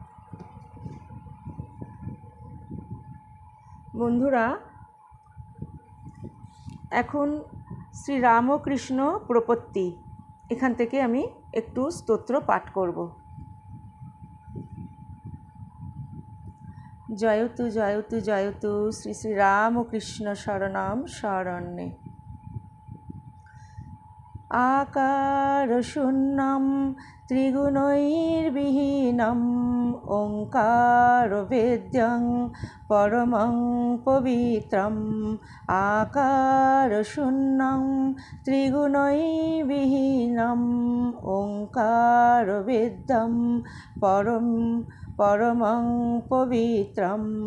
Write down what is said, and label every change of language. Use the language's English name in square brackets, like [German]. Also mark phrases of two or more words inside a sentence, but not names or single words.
[Bangla] বন্ধুরা, এখন শ্রীরামকৃষ্ণ প্রপত্তি এখান থেকে আমি একটু স্তোত্র পাঠ করব। [Sanskrit] জয়তু জয়তু জয়তু শ্রী শ্রী রামকৃষ্ণ শরণম শরণ্যে। আকারশূন্যম ত্রিগুণৈর্বিহীনম ওঙ্কারবেদ্যং পরমং পবিত্রম। আকারশূন্যং ত্রিগুণৈর্বিহীনম ওঙ্কারবেদ্যং পরমং পবিত্রম।